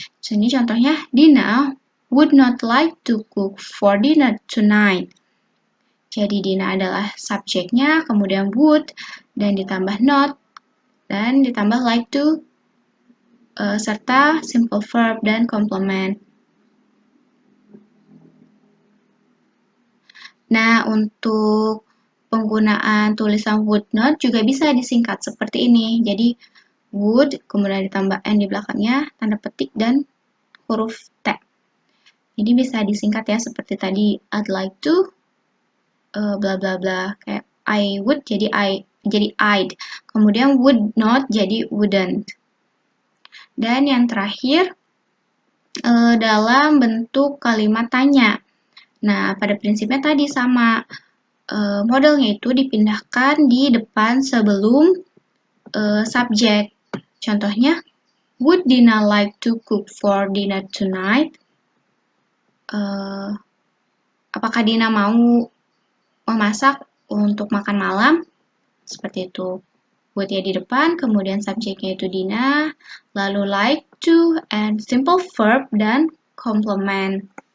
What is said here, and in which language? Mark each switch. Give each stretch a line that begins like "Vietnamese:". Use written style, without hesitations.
English: Jadi contohnya, Dina would not like to cook for dinner tonight.
Indonesian: Jadi Dina adalah subjeknya, kemudian would, dan ditambah not, dan ditambah like to, serta simple verb dan complement. Nah, untuk penggunaan tulisan would not juga bisa disingkat seperti ini. Jadi, would, kemudian ditambah n di belakangnya, tanda petik, dan huruf T. Jadi bisa disingkat ya, seperti tadi,
English: I'd like to,
Indonesian: bla bla bla. Kayak I would jadi I'd. Kemudian would not jadi wouldn't. Dan yang terakhir, dalam bentuk kalimat tanya. Nah, pada prinsipnya tadi sama. Modelnya itu dipindahkan di depan sebelum subjek.
English: Contohnya, would Dina like to cook for dinner tonight?
Indonesian: Apakah Dina mau memasak untuk makan malam? Seperti itu. Would ya di depan, kemudian subjeknya itu Dina, lalu like to, and simple verb, dan complement.